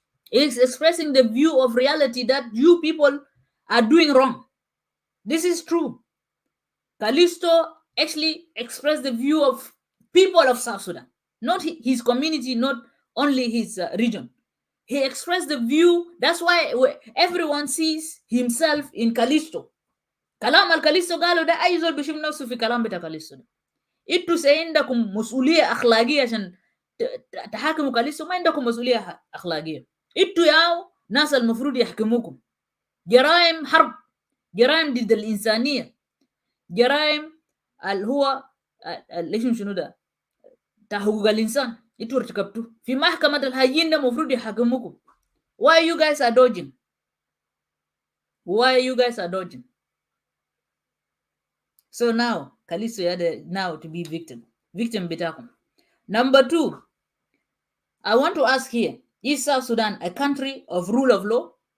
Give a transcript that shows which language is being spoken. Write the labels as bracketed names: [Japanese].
[English] It's expressing the view of reality that you people are doing wrong. This is true. Kalisto actually expressed the view of people of South Sudan, not his community, not only his region. He expressed the view. That's why everyone sees himself in Kalisto. [Arabic] Kalam al Kalisto قالوا ده أي زول بيشوف نفسه في كلام بتاع كاليستو ده. انتوا عندكم مسؤولية أخلاقية عشان تحاكموا كاليستو. ما عندكم مسؤولية أخلاقية. انتوا ياو ناس المفروض يحكموكم. جرائم حرب، جرائم ضد الإنسانية، جرائم اللي هو ليش شنو ده بتاع حقوق الإنسان انتوا ارتكبتوا في محكمة الهجين ده المفروض يحكموكم. [English] Why you guys are dodging? Why you guys are dodging? So now, Kalisto had now to be victim [Arabic] bitakum. [English] Number 2, I want to ask here, is South Sudan a country of rule of law?